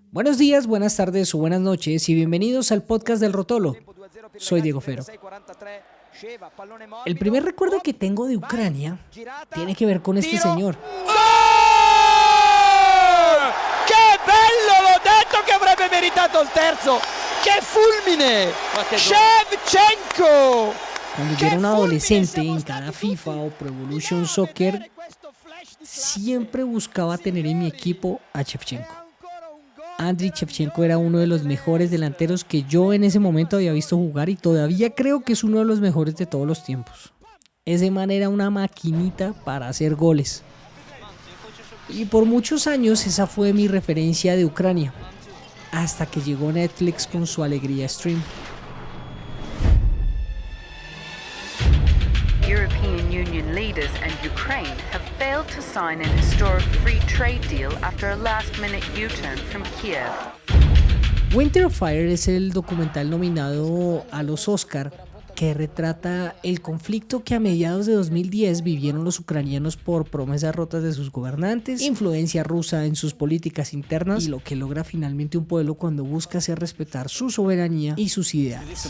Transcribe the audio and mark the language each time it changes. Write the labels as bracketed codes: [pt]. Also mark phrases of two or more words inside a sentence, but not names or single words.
[es] Buenos días, buenas tardes o buenas noches y bienvenidos al podcast del Rotolo. Soy Diego Fero. El primer recuerdo que tengo de Ucrania tiene que ver con este señor. [it] Che bello, l'ho detto che avrebbe meritato il terzo. Che fulmine! Shevchenko! [es] Cuando yo era un adolescente, en cada FIFA o Pro Evolution Soccer, siempre buscaba tener en mi equipo a Shevchenko. Andriy Shevchenko era uno de los mejores delanteros que yo en ese momento había visto jugar y todavía creo que es uno de los mejores de todos los tiempos. Ese man era una maquinita para hacer goles. Y por muchos años esa fue mi referencia de Ucrania, hasta que llegó Netflix con su Alegría Stream. [en] European Union leaders and Ukraine have failed to sign an historic free trade deal after a last-minute U-turn from Kiev. [es] Winter of Fire es el documental nominado a los Oscar que retrata el conflicto que a mediados de 2010 vivieron los ucranianos por promesas rotas de sus gobernantes, influencia rusa en sus políticas internas y lo que logra finalmente un pueblo cuando busca hacer respetar su soberanía y sus ideales.